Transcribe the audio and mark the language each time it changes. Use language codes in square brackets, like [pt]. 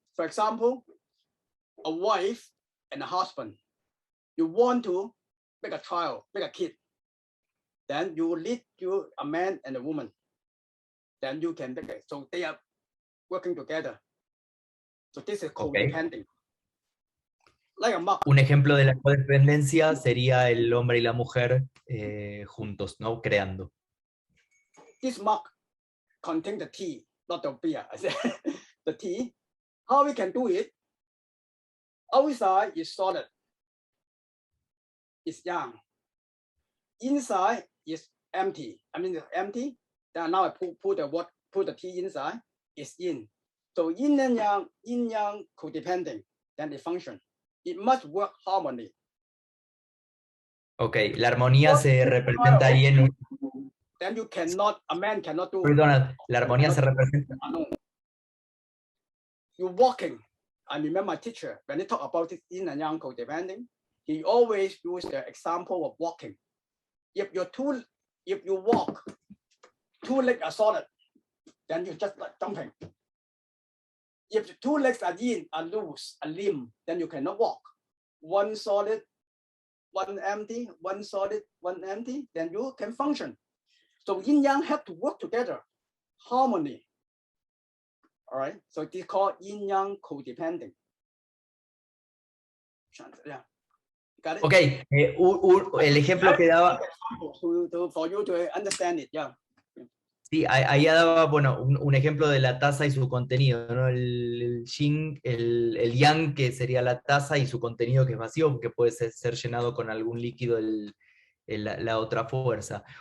[en] For example, a wife and a husband. You want to make a child, make a kid. Then you lead to a man and a woman. Then you can make it. So they are working together. So this is codepending. Like a mug. [es] Un ejemplo de la codependencia sería el hombre y la mujer juntos, ¿no? Creando. [en] This mug contains the tea, not the beer. I said the tea. How we can do it? Outside is solid. It's yang. Inside is empty. I mean, it's empty. Then now I put the tea inside. It's yin. So yin and yang codepending. Then they function. It must work harmony. [es] Ok, la armonía se representa ahí en un... [en] Then you cannot, a man cannot do. [es] Perdona, la armonía se representa. [en] You're walking. I remember my teacher, when he talk about this yin and yang codepending, he always use the example of walking. If you walk, two legs are solid, then you just like jumping. If the two legs are yin, are loose, a limb, then you cannot walk. One solid, one empty, one solid, one empty, then you can function. So yin yang have to work together, harmony. All right, so this is called yin yang codepending. Yeah. Got it? [es] Ok, el ejemplo que daba... [en] For you to understand it, yeah. [es] Sí, ahí daba, bueno, un ejemplo de la taza y su contenido, ¿no? El yin, el yang, que sería la taza, y su contenido, que es vacío, que puede ser llenado con algún líquido, la otra fuerza.